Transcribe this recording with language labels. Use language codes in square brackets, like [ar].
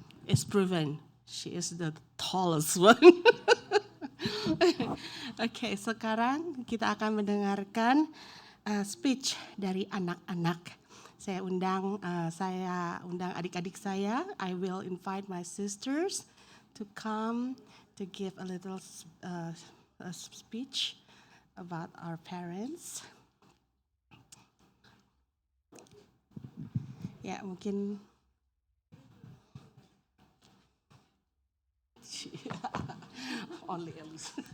[en] It's proven she is the tallest one. [id] Oke, sekarang kita akan mendengarkan speech dari anak-anak. Saya undang adik-adik saya. [en] I will invite my sisters to come to give a little speech about our parents. [id] Ya, mungkin only Elise.